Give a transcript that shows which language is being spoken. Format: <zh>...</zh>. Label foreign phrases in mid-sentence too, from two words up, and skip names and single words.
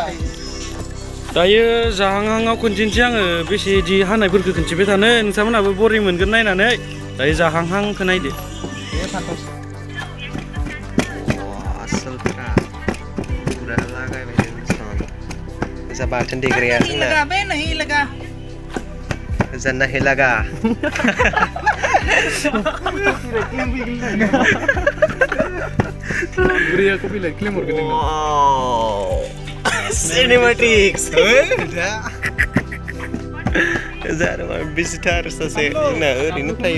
<brx>दायो जाहांहांआव खनसेनोसै आङो बेसे इदि हानायफोरखौ खिन्थिबाय थानो नोंथांमोनहाबो बरिं मोनगोन नायनानै दायो जाहांहांखौ नायदो बे फान्थाव आसलफ्रा पुरा लागायबाय दोनसन जा बाथोन देग्राया जोंना</brx> <hi>बे नहीं लगा जा नहीं लगा</hi> <brx>बुरिया</brx> <en>copyright claim</en> <brx>हरगोन नोंनो सिनेमेटिक्स जारवा बिजिटार सासे जोंना ओरैनो थायो</brx>